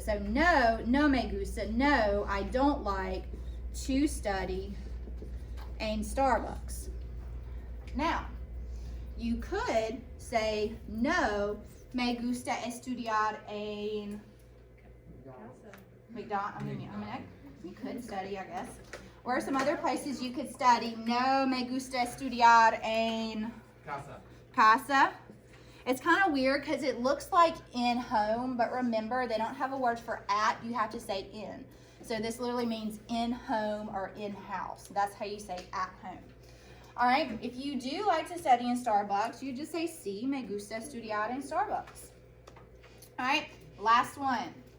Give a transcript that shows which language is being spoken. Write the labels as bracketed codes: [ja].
[en] So [es] no me gusta. [en] No, I don't like to study in Starbucks. Now, you could say [es] no me gusta estudiar en McDonald's. [en] I mean, you could study, I guess. Or some other places you could study. [es] No me gusta estudiar en casa. [en] It's kind of weird because it looks like in home, but remember they don't have a word for at. You have to say in. So this literally means in home or in house. That's how you say at home. All right. If you do like to study in Starbucks, you just say [es] sí me gusta estudiar en Starbucks. [en] All right. Last one.